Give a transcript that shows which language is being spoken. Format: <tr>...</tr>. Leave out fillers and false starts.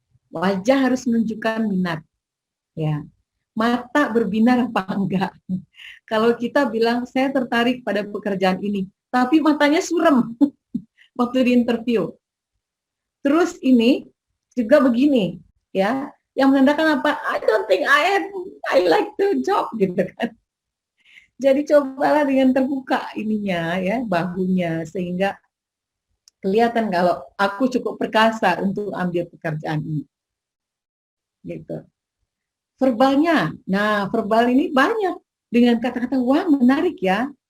<id>Wajah harus menunjukkan minat. Ya. Mata berbinar apa enggak? Kalau kita bilang saya tertarik pada pekerjaan ini, tapi matanya surem waktu di interview. Terus ini juga begini, ya. Yang menandakan apa?</id> <en>I don't think I like the job</en> <id>gitu kan. Jadi cobalah dengan terbuka ininya ya, bahunya, sehingga kelihatan kalau aku cukup perkasa untuk ambil pekerjaan ini. Gitu. Verbalnya, nah verbal ini banyak dengan kata-kata wah menarik ya.</id>